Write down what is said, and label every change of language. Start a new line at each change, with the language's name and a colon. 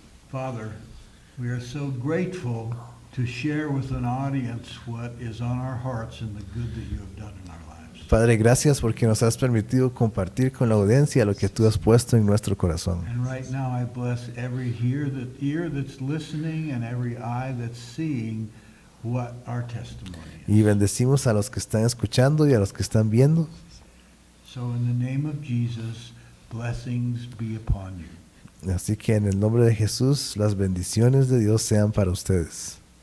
English: Father, we are so grateful to share with an audience what is on our hearts and the good that you have done in our lives.
Spanish: Padre, gracias porque nos has permitido compartir con la audiencia lo que tú has puesto en nuestro corazón.
English: And right now I bless every ear that's listening and every eye that's seeing what our testimony is.
Spanish: Y bendecimos a los que están escuchando y a los que están viendo.
English: So in the name of Jesus, blessings be upon you.
Spanish: Así que en el nombre de Jesús, las bendiciones de Dios sean para ustedes.